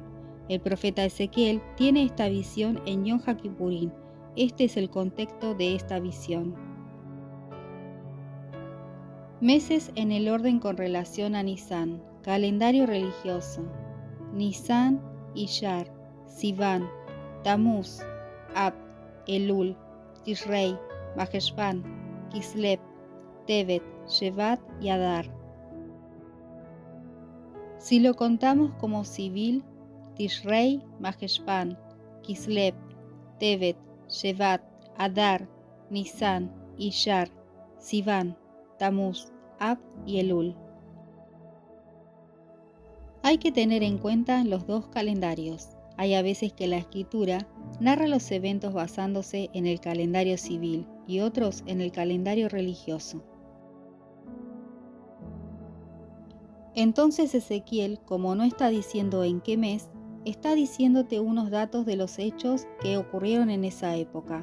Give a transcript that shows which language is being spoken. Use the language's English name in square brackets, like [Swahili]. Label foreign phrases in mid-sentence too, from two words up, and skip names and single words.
[Spanish] El profeta Ezequiel tiene esta visión en Yom HaKippurim. Este es el contexto de esta visión. Meses en el orden con relación a Nisan, calendario religioso. Nisan, Iyar, Sivan, Tamuz, Ab, Elul, Tishrei, Maheshvan, Kislev, Tevet, Shevat y Adar. Si lo contamos como civil, Tishrei, Maheshvan, Kislev, Tevet, Shevat, Adar, Nisan, Iyar, Sivan, Tamuz, Ab y Elul. Hay que tener en cuenta los dos calendarios. Hay a veces que la escritura narra los eventos basándose en el calendario civil y otros en el calendario religioso. Entonces Ezequiel, como no está diciendo en qué mes, está diciéndote unos datos de los hechos que ocurrieron en esa época.